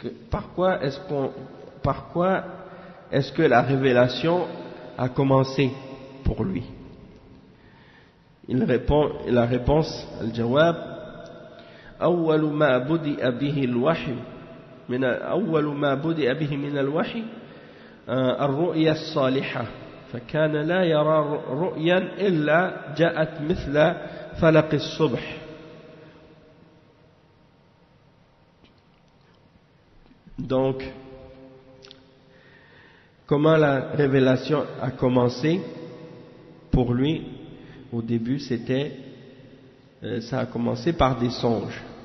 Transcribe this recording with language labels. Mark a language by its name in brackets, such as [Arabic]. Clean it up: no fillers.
[French] Par quoi est-ce que la révélation a commencé pour lui? Il répond, la réponse, [Arabic] al-jawab, أول ما بدأ به الوحي من الوحي الرؤيا الصالحة فكان لا يرى رؤيا إلا جاءت مثل فلق الصبح. [French] Donc, comment la révélation a commencé pour lui? Au début, ça a commencé par des songes.